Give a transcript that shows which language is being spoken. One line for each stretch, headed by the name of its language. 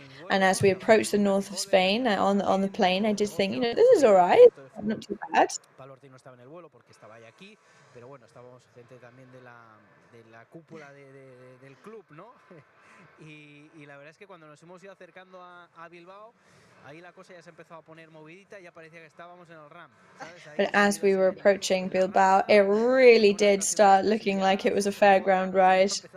English: And as we approached the north of Spain on the plane, I did think, this is all right, not too bad.
Spanish: No estaba en el vuelo porque estaba ahí aquí, pero bueno, estábamos gente también de la cúpula del club, ¿no? Y la verdad es que cuando nos hemos ido acercando a Bilbao, ahí la cosa ya se empezó a poner movidita y ya parecía que estábamos en el RAM, ¿sabes?
English: But as we were approaching Bilbao, it really did start looking like it was a fairground ride.